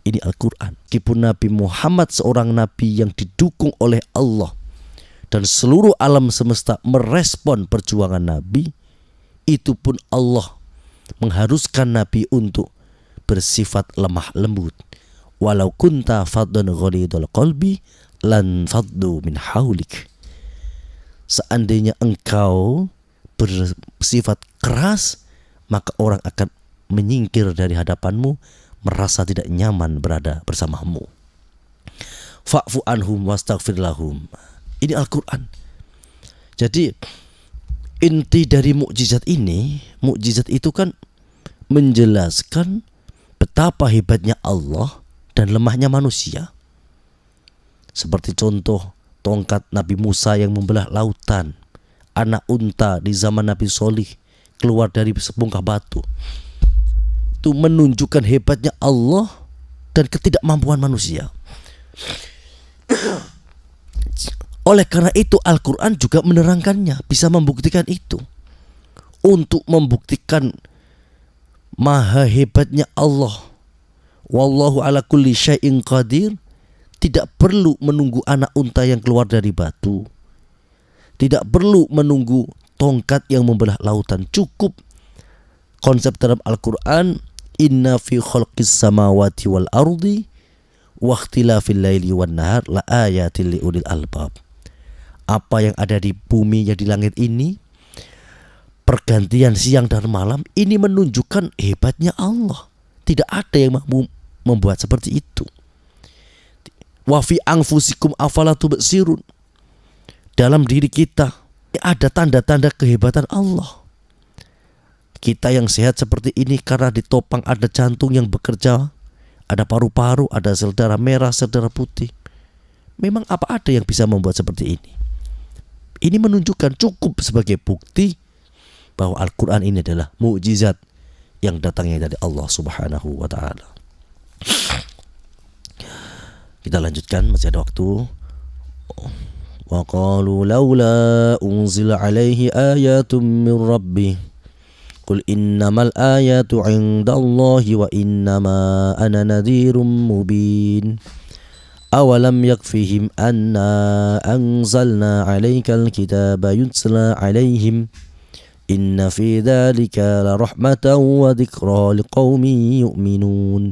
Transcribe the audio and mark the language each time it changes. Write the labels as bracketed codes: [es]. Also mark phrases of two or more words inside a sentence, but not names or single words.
[id] Ini Al-Quran. Meskipun Nabi Muhammad seorang nabi yang didukung oleh Allah dan seluruh alam semesta merespon perjuangan Nabi, itu pun Allah mengharuskan Nabi untuk bersifat lemah lembut. [ar] ولو كنت فظا غليظ القلب لانفضوا من حولك. [id] Seandainya engkau bersifat keras, maka orang akan menyingkir dari hadapanmu, merasa tidak nyaman berada bersamamu. [ar] فاعف عنهم واستغفر لهم. [id] Ini Al-Quran. Jadi inti dari mukjizat ini, mukjizat itu kan menjelaskan betapa hebatnya Allah dan lemahnya manusia. Seperti contoh tongkat Nabi Musa yang membelah lautan, anak unta di zaman Nabi Solih keluar dari sebongkah batu. Itu menunjukkan hebatnya Allah dan ketidakmampuan manusia. Oleh karena itu Al-Quran juga menerangkannya, bisa membuktikan itu. Untuk membuktikan maha hebatnya Allah, [ar] والله على كل شيء قدير, [id] tidak perlu menunggu anak unta yang keluar dari batu, tidak perlu menunggu tongkat yang membelah lautan. Cukup konsep dalam Al-Quran, [ar] إن في خلق السماوات والأرض واختلاف الليل والنهار لآيات لأولي الألباب. [id] Apa yang ada di bumi yang di langit ini, pergantian siang dan malam, ini menunjukkan hebatnya Allah. Tidak ada yang mampu membuat seperti itu. [ar] وفي أنفسكم أفلا تبصرون. [id] Dalam diri kita ada tanda-tanda kehebatan Allah. Kita yang sehat seperti ini karena ditopang ada jantung yang bekerja, ada paru-paru, ada sel darah merah, sel darah putih. Memang apa ada yang bisa membuat seperti ini? Ini menunjukkan, cukup sebagai bukti bahwa Al-Quran ini adalah mukjizat yang datangnya dari Allah [ar] سبحانه وتعالى. [id] Kita lanjutkan, masih ada waktu. [ar] وقالوا لولا أنزل عليه آية من ربه قل إنما الآيات عند الله وإنما أنا نذير مبين. أولم يكفهم أنا أنزلنا عليك الكتاب يتلى عليهم إن في ذلك لرحمة وذكرى لقوم يؤمنون.